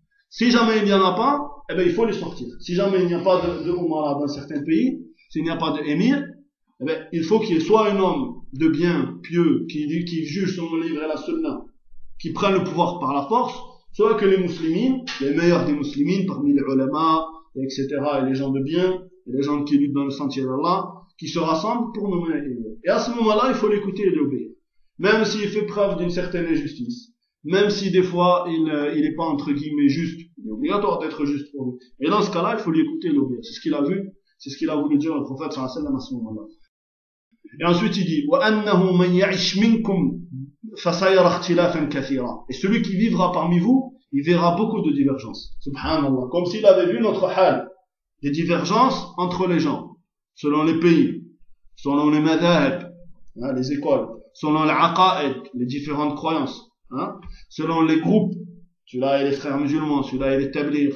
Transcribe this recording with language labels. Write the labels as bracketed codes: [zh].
[fr] Si jamais il n'y en a pas, eh bien, il faut les sortir. Si jamais il n'y a pas de umara dans certains pays, s'il n'y a pas d'émir, eh bien, il faut qu'il y ait soit un homme de bien, pieux, qui juge son livre et la sunna, qui prenne le pouvoir par la force, soit que les musulmans, les meilleurs des musulmans, parmi les ulama, etc., et les gens de bien, et les gens qui luttent dans le sentier d'Allah, qui se rassemblent pour nommer un émir. Et à ce moment-là, il faut l'écouter et l'obéir. Même s'il fait preuve d'une certaine injustice, même si des fois il n'est pas entre guillemets juste, il est obligatoire d'être juste pour lui. Et dans ce cas-là, il faut lui écouter l'obéir. C'est ce qu'il a vu C'est ce qu'il a voulu dire le prophète sallallahu alayhi wa sallam à ce moment-là. Et ensuite il dit, [ar] وَأَنَّهُ مَنْ يَعِشْ مِنْكُمْ فَسَيَرَ اخْتِلَافًا كَثِيرًا. [fr] Et celui qui vivra parmi vous, il verra beaucoup de divergences. Subhanallah. Comme s'il avait vu notre hal. Des divergences entre les gens. Selon les pays. Selon les madhahib. Hein, les écoles. Selon les aqa'id. Les différentes croyances. Hein. Selon les groupes. Celui-là est les frères musulmans. Celui-là est les tablir.